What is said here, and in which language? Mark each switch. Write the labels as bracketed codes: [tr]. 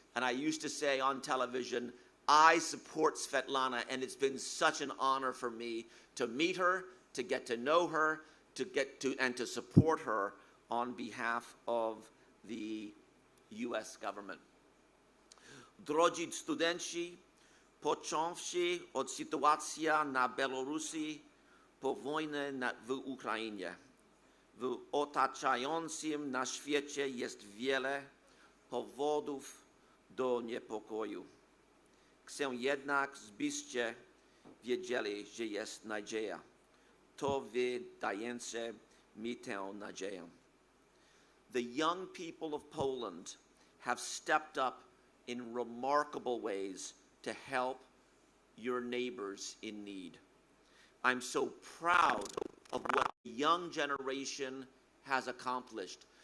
[en] And I used to say on television, I support Svetlana, and it's been such an honor for me to meet her, to get to know her, and to support her on behalf of the US government. [pl] Drodzy studenci, począwszy od sytuacji na Białorusi, po wojnie w Ukrainie. W otaczającym nas świecie jest wiele powodów do niepokoju. Chcę jednak, żebyście wiedzieli, że jest nadzieja. To wy dajecie mi tę nadzieję. [en] The young people of Poland have stepped up in remarkable ways to help your neighbors in need. I'm so proud of what the young generation has accomplished.